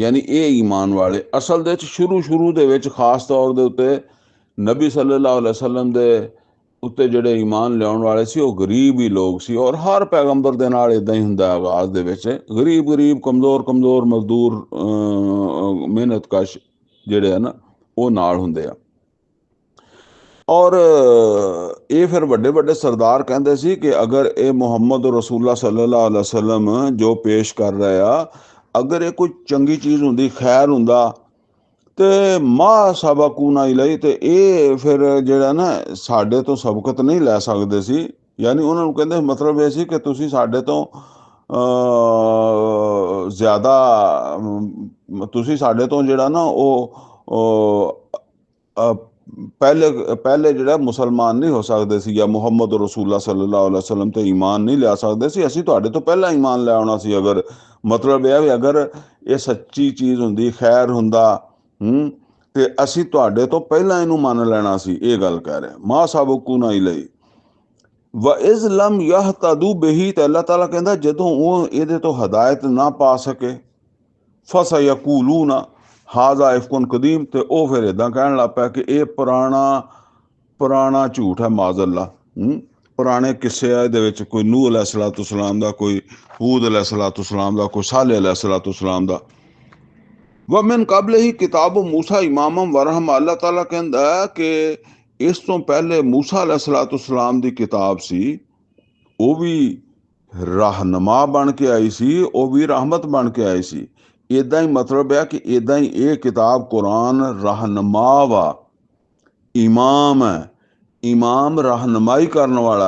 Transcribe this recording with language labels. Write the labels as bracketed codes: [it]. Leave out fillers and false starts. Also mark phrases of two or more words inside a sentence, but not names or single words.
[pa] ਯਾਨੀ ਇਹ ਈਮਾਨ ਵਾਲੇ ਅਸਲ ਦੇ ਵਿੱਚ ਸ਼ੁਰੂ ਦੇ ਵਿੱਚ ਖਾਸ ਤੌਰ ਦੇ ਉੱਤੇ ਨਬੀ [ar] صلى الله عليه وسلم [pa] ਦੇ ਉੱਤੇ ਜਿਹੜੇ ਈਮਾਨ ਲਿਆਉਣ ਵਾਲੇ ਸੀ ਉਹ ਗਰੀਬ ਹੀ ਲੋਕ ਸੀ, ਔਰ ਹਰ ਪੈਗੰਬਰ ਦੇ ਨਾਲ ਇਦਾਂ ਹੀ ਹੁੰਦਾ ਆਗਾਜ਼ ਦੇ ਵਿੱਚ, ਗਰੀਬ ਕਮਜ਼ੋਰ ਮਜ਼ਦੂਰ ਮਿਹਨਤਕਸ਼ ਜਿਹੜੇ ਆ ਨਾ ਉਹ ਨਾਲ ਹੁੰਦੇ ਆ। ਔਰ ਇਹ ਫਿਰ ਵੱਡੇ ਸਰਦਾਰ ਕਹਿੰਦੇ ਸੀ ਕਿ ਅਗਰ ਇਹ ਮੁਹੰਮਦ [ar] رسول الله صلى الله عليه وسلم [pa] ਜੋ ਪੇਸ਼ ਕਰ ਰਹੇ ਆ, ਅਗਰ ਇਹ ਕੋਈ ਚੰਗੀ ਚੀਜ਼ ਹੁੰਦੀ, ਖੈਰ ਹੁੰਦਾ, ਤੇ [ar] ما سبقونا إليه, [pa] ਤੇ ਇਹ ਫਿਰ ਜਿਹੜਾ ਨਾ ਸਾਡੇ ਤੋਂ ਸਬਕਤ ਨਹੀਂ ਲੈ ਸਕਦੇ ਸੀ। ਯਾਨੀ ਉਹਨਾਂ ਨੂੰ ਕਹਿੰਦੇ ਮਤਲਬ ਇਹ ਸੀ ਕਿ ਤੁਸੀਂ ਸਾਡੇ ਤੋਂ ਜ਼ਿਆਦਾ, ਤੁਸੀਂ ਸਾਡੇ ਤੋਂ ਜਿਹੜਾ ਨਾ ਉਹ ਪਹਿਲੇ ਜਿਹੜਾ ਮੁਸਲਮਾਨ ਨਹੀਂ ਹੋ ਸਕਦੇ ਸੀ, ਜਾਂ ਮੁਹੰਮਦ [ar] رسول الله صلى الله عليه وسلم [pa] ਤੇ ਈਮਾਨ ਨਹੀਂ ਲਿਆ ਸਕਦੇ ਸੀ, ਅਸੀਂ ਤੁਹਾਡੇ ਤੋਂ ਪਹਿਲਾਂ ਈਮਾਨ ਲੈ ਆਉਣਾ ਸੀ। ਅਗਰ ਮਤਲਬ ਇਹ ਵੀ ਅਗਰ ਇਹ ਸੱਚੀ ਚੀਜ਼ ਹੁੰਦੀ, ਖੈਰ ਹੁੰਦਾ, ਤੇ ਅਸੀਂ ਤੁਹਾਡੇ ਤੋਂ ਪਹਿਲਾਂ ਇਹਨੂੰ ਮੰਨ ਲੈਣਾ ਸੀ। ਇਹ ਗੱਲ ਕਹਿ ਰਹੇ [ar] ما سبقونا إليه وإذ لم يهتدوا به, [pa] ਤੇ ਅੱਲਾਹ ਤਾਲਾ ਕਹਿੰਦਾ ਜਦੋਂ ਉਹ ਇਹਦੇ ਤੋਂ ਹਦਾਇਤ ਨਾ ਪਾ ਸਕੇ, [ar] فسيقولون هذا إفك قديم, [pa] ਤੇ ਉਹ ਫਿਰ ਇਦਾਂ ਕਹਿਣ ਲੱਗ ਪਿਆ ਕਿ ਇਹ ਪੁਰਾਣਾ ਝੂਠ ਹੈ, ਮਾਜ਼ਅल्लाह, ਪੁਰਾਣੇ ਕਿੱਸੇ ਆ ਇਹਦੇ ਵਿੱਚ, ਕੋਈ ਨੂਹ अलैहिस्सलाम ਦਾ, ਕੋਈ ਹੂਦ अलैहिस्सलाम ਦਾ, ਕੋਈ सालेह अलैहिस्सलाम ਦਾ। [ar] ومن قبله كتاب موسى إماما ورحمة, [pa] अल्लाह ताला ਕਹਿੰਦਾ ਕਿ ਇਸ ਤੋਂ ਪਹਿਲੇ मूसा अलैहिस्सलाम ਦੀ ਕਿਤਾਬ ਸੀ, ਉਹ ਵੀ ਰਹਿਨੁਮਾ ਬਣ ਕੇ ਆਈ ਸੀ, ਉਹ ਵੀ ਰਹਿਮਤ ਬਣ ਕੇ ਆਈ ਸੀ। ਇਦਾਂ ਹੀ ਮਤਲਬ ਹੈ ਕਿ ਇਦਾਂ ਹੀ ਇਹ ਕਿਤਾਬ ਕੁਰਾਨ ਰਹਿਨੁਮਾ ਵਾ, ਇਮਾਮ ਹੈ, ਇਮਾਮ ਰਹਿਨੁਮਾਈ ਕਰਨ ਵਾਲਾ।